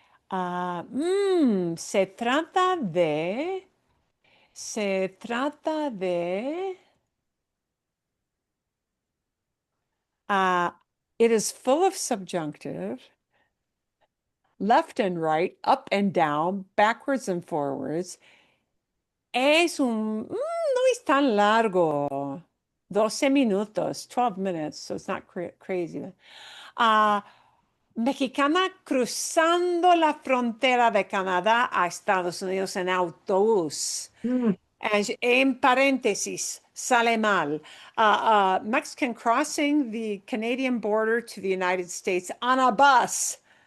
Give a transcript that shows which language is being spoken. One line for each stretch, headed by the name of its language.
Spanish: Se trata de
English: it is full of subjunctive, left and right, up and down, backwards and forwards.
Spanish: No es tan largo.
English: 12 minutos, 12 minutes, so it's not crazy.
Spanish: Mexicana cruzando la frontera de Canadá a Estados Unidos en autobús. En parentheses, sale mal.
English: Mexican crossing the Canadian border to the United States on a bus.